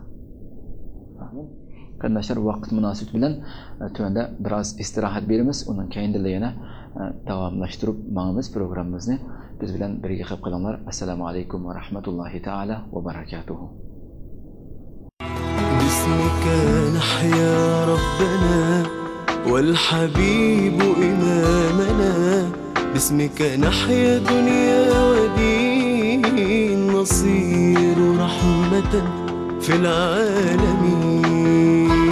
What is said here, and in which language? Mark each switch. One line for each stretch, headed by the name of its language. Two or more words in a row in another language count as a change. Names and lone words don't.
Uzbek: Qarindoshlar, vaqt munosabati bilan tuanda biroz istirohat beramiz. Undan keyin yana davomlashtirib ma'miz programmamizni biz bilan birga qilib qolinglar.
Arabic: السلام عليكم ورحمة الله تعالى وبركاته. باسمك نحيا ربنا والحبيب إمامنا، باسمك نحيا دنيا ودين، نصير رحمة في العالمين.